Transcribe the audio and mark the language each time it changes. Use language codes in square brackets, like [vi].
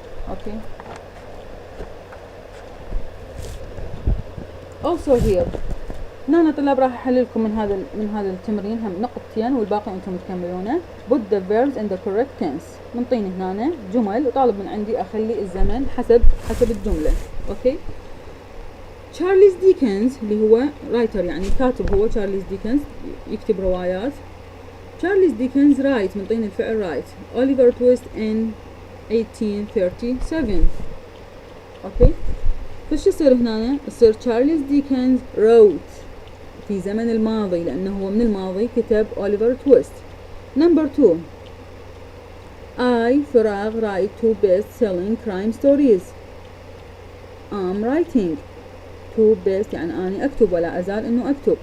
[ar] أوكي [en] also here [ar] هنا طلاب راح أحل لكم من هذا التمرين هم نقطتين والباقي أنتم تكملونه. [en] put the verbs in the correct tense. [ar] منطيني هنا جمل وطالب من عندي أخلي الزمن حسب الجملة. أوكي تشارلز ديكنز اللي هو رايتر يعني كاتب، هو تشارلز ديكنز يكتب روايات. تشارلز ديكنز رايت، منطيني الفعل رايت. أوليفر تويست [en] in 1837. [ar] أوكي فش يصير هنا؟ يصير تشارلز ديكنز wrote في زمن الماضي لأنه هو من الماضي كتب أوليفر تويست. [en] Number 2 I فراغ write 2 best-selling crime stories. I'm writing 2 best [ar] يعني أنا أكتب ولا أزال إنه أكتب.